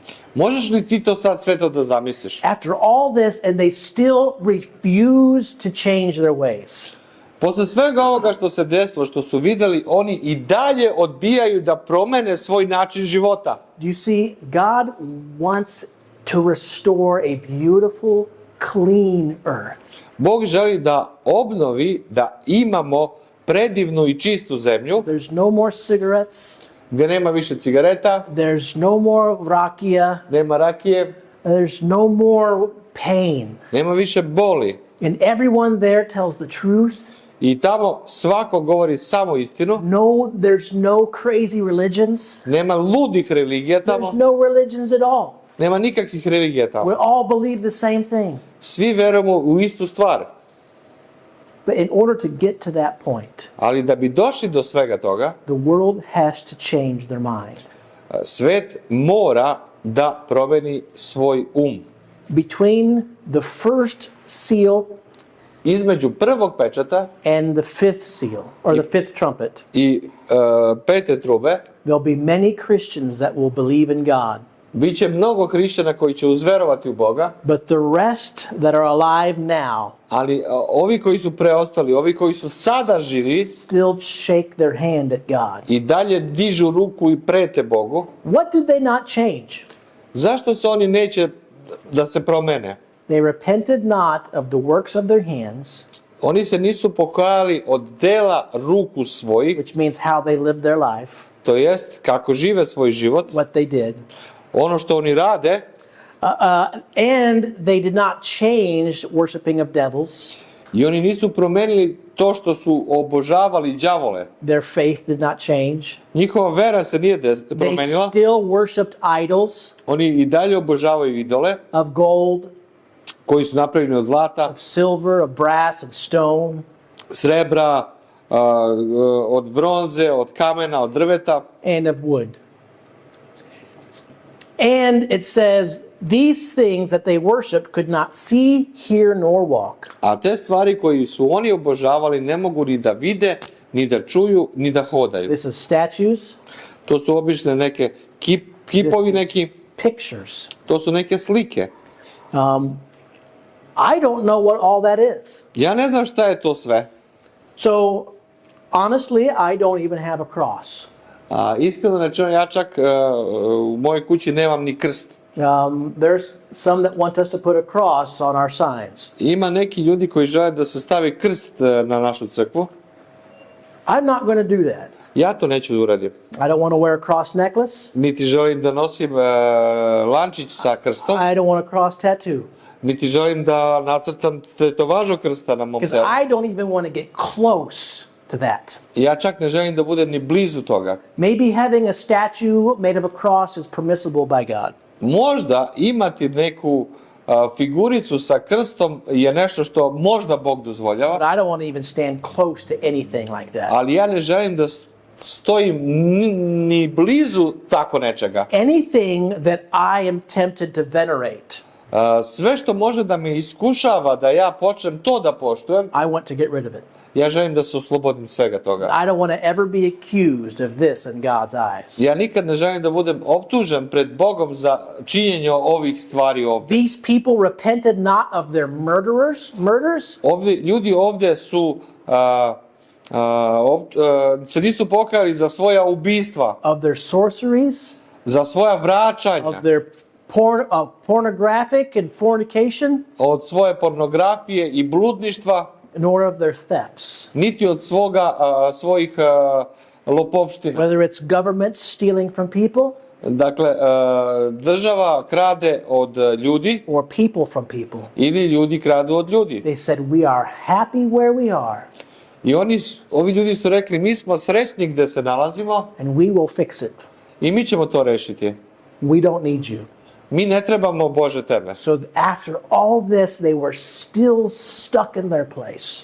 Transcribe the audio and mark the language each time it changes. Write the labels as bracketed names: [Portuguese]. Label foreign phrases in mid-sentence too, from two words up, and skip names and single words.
[Serbian] Možeš li ti to sad sve to da zamisliš? [English] After all this, and they still refuse to change their ways. [Serbian] Posle svega ovoga što se desilo, što su videli, oni i dalje odbijaju da promene svoj način života. [English] Do you see? God wants to restore a beautiful, clean earth. [Serbian] Bog želi da obnovi, da imamo predivnu i čistu zemlju, [English] There's no more cigarettes. [Serbian] gdje nema više cigareta, [English] There's no more rakija. [Serbian] nema rakije, [English] There's no more pain. [Serbian] nema više boli. [English] And everyone there tells the truth. [Serbian] I tamo svako govori samo istinu, [English] No, there's no crazy religions. [Serbian] nema ludih religija tamo, [English] There's no religions at all. [Serbian] Nema nikakvih religija tamo. [English] We all believe the same thing. [Serbian] Svi verujemo u istu stvar. [English] But in order to get to that point, [Serbian] Ali da bi došli do svega toga, [English] the world has to change their mind. [Serbian] svet mora da promeni svoj [English] Between the first seal [Serbian] Između prvog pečata [English] and the fifth seal, or the fifth trumpet, [Serbian] i pete trube, [English] there'll be many Christians that will believe in God. [Serbian] biće mnogo hrišćana koji će uzverovati u Boga, [English] But the rest that are alive now [Serbian] ali ovi koji su preostali, ovi koji su sada živi, [English] still shake their hand at God. [Serbian] i dalje dižu ruku i prete Bogu. [English] What did they not change? [Serbian] Zašto se oni neće da se promene? [English] They repented not of the works of their hands, [Serbian] Oni se nisu pokajali od dela ruku svojih, [English] which means how they lived their life, [Serbian] to jest kako žive svoj život, [English] what they did. [Serbian] ono što oni rade, [English] And they did not change worshiping of devils. [Serbian] i oni nisu promenili to što su obožavali đavole. [English] Their faith did not change. [Serbian] Njihova vera se nije [English] They [Serbian] promenila. [English] still worshipped idols [Serbian] Oni i dalje obožavaju idole [English] of gold, [Serbian] koji su napravljeni od zlata, [English] of silver, of brass, of stone, [Serbian] srebra, od bronze, od kamena, od drveta. [English] and of wood. And it says, these things that they worshiped could not see, hear, nor walk. [Serbian] A te stvari koji su oni obožavali ne mogu ni da vide, ni da čuju, ni da hodaju. [English] This is statues. [Serbian] To su obične neke kipovi [English] This [Serbian] neki, [English] is pictures. [Serbian] to su neke slike. [English] I don't know what all that is. [Serbian] Ja ne znam šta je to sve. [English] So, honestly, I don't even have a cross. [Serbian] Iskreno rečeno, ja čak u mojoj kući nemam ni krst. [English] There's some that want us to put a cross on our signs. [Serbian] Ima neki ljudi koji žele da se stavi krst na našu crkvu. [English] I'm not going to do that. [Serbian] Ja to neću da uradim. [English] I don't want to wear a cross necklace. [Serbian] Niti želim da nosim lančić sa krstom, [English] I don't want a cross tattoo. [Serbian] niti želim da nacrtam tetovažu krsta na mom [English] Because [Serbian] telu. [English] I don't even want to get close to that. [Serbian] Ja čak ne želim da budem ni blizu toga. [English] Maybe having a statue made of a cross is permissible by God. [Serbian] Možda imati neku figuricu sa krstom je nešto što možda Bog [English] But [Serbian] dozvoljava, [English] I don't want to even stand close to anything like that. [Serbian] ali ja ne želim da stojim ni blizu tako nečega. [English] Anything that I am tempted to venerate, [Serbian] Sve što može da me iskušava da ja počnem to da poštujem, [English] I want to get rid of it. [Serbian] ja želim da se oslobodim svega toga. [English] I don't want to ever be accused of this in God's eyes. [Serbian] Ja nikad ne želim da budem optužen pred Bogom za činjenje ovih stvari ovdje. [English] These people repented not of their murders, [Serbian] Ljudi ovdje su se nisu pokajali za svoja ubistva, [English] of their sorceries, [Serbian] za svoja vraćanja, [English] of their pornographic and fornication, [Serbian] od svoje pornografije i bludništva, [English] nor of their thefts. [Serbian] niti od svojih lopovština. [English] Whether it's governments stealing from people [Serbian] Dakle, država krade od ljudi [English] or people from people. [Serbian] ili ljudi kradu od ljudi. [English] They said, we are happy where we are [Serbian] I ovi ljudi su rekli, mi smo srećni gde se nalazimo [English] and we will fix it. [Serbian] i mi ćemo to rešiti. [English] We don't need you. [Serbian] Mi ne trebamo Bože tebe. [English] So after all this, they were still stuck in their place.